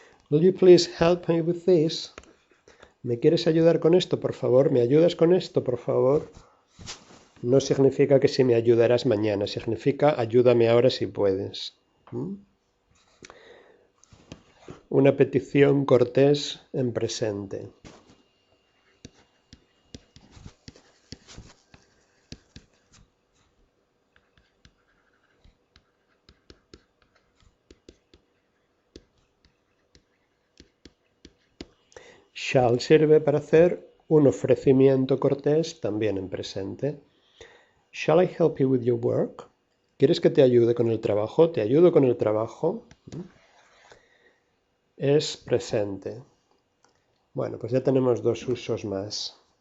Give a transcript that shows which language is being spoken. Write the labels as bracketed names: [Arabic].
[English] Will you please help me with this? [Spanish] ¿Me quieres ayudar con esto, por favor? ¿Me ayudas con esto, por favor? No significa que si me ayudarás mañana, significa ayúdame ahora si puedes. ¿Mm? Una petición cortés en presente. Shall sirve para hacer un ofrecimiento cortés también en presente. [English] Shall I help you with your work? [Spanish] ¿Quieres que te ayude con el trabajo? ¿Te ayudo con el trabajo? Es presente. Bueno, pues ya tenemos dos usos más.